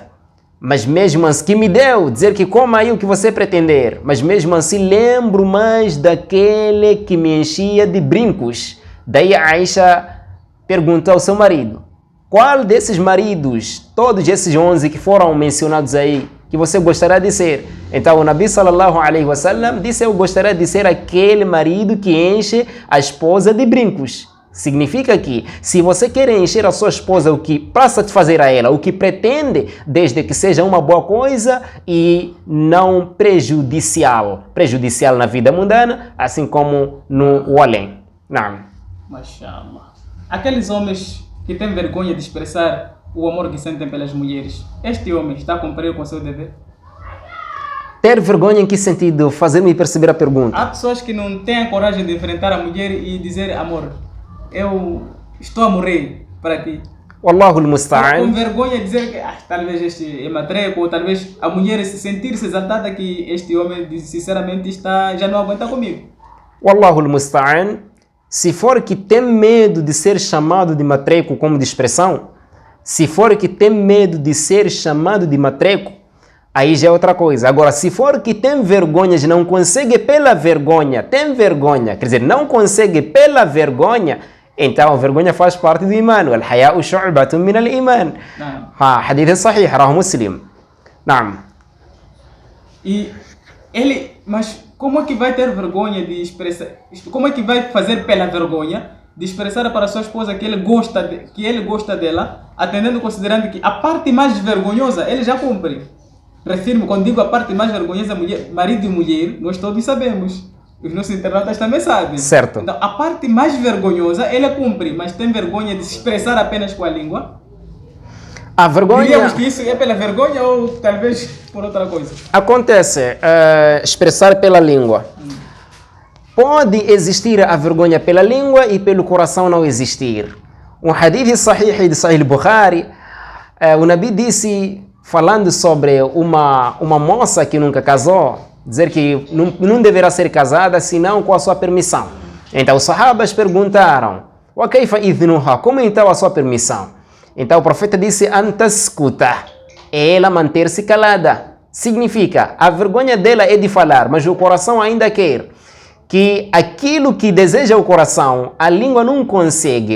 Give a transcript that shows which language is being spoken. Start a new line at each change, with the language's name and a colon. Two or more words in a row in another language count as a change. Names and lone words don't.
Portuguese: Mas mesmo assim, que me deu, dizer que coma aí o que você pretender. Mas mesmo assim lembro mais daquele que me enchia de brincos. Daí a Aisha perguntou ao seu marido: qual desses maridos, todos esses 11 que foram mencionados aí, que você gostaria de ser? Então o Nabi
Arabic: صلى الله عليه وسلم
Portuguese: disse: eu gostaria de ser aquele marido que enche a esposa de brincos. Significa que se você quer encher a sua esposa para satisfazer a ela, o que pretende, desde que seja uma boa coisa e não prejudicial na vida mundana, assim como no além. Não. Mashallah. Aqueles homens que têm vergonha de expressar o amor que sentem pelas mulheres, este homem está a cumprir com o seu dever? Ter vergonha em que sentido? Fazer-me perceber a pergunta. Há pessoas que não têm a coragem de enfrentar a mulher e dizer: amor, eu estou a morrer para ti.
Arabic: والله المستعان.
Portuguese: Com vergonha de dizer que talvez este é matreco, ou talvez a mulher sentir-se exaltada que este homem sinceramente já não aguenta comigo.
Arabic: والله المستعان.
Portuguese: Se for que tem medo de ser chamado de matreco como de expressão, se for que tem medo de ser chamado de matreco, aí já é outra coisa. Agora, se for que tem vergonha, não consegue pela vergonha, quer dizer, não consegue pela vergonha, então a vergonha faz parte do iman.
Arabic: الحياء شعبة من الإيمان. حديث صحيح، رواه مسلم.
Portuguese: Naam. Mas como é que vai ter vergonha de expressar? Como é que vai fazer pela vergonha de expressar para a sua esposa que ele gosta dela, atendendo, considerando que a parte mais vergonhosa ele já cumpre? Refiro-me, quando digo a parte mais vergonhosa, marido e mulher, nós todos sabemos. Os nossos internautas também sabem. Certo. Então, a parte mais vergonhosa ele cumpre, mas tem vergonha de se expressar apenas com a língua? A vergonha... Diríamos que isso é pela vergonha ou talvez por outra coisa? Acontece, expressar pela língua. Pode existir a vergonha pela língua e pelo coração não existir. Um
Arabic: حديث صحيح
Portuguese: de Sahih Bukhari, o Nabi disse, falando sobre uma moça que nunca casou, dizer que não deverá ser casada senão com a sua permissão. Então os sahabas perguntaram:
Arabic: "وكيف إذنها?"
Portuguese: Como então a sua permissão? Então o profeta disse: "Antaskuta", é ela manter-se calada. Significa, a vergonha dela é de falar, mas o coração ainda quer. Que aquilo que deseja o coração, a língua não consegue.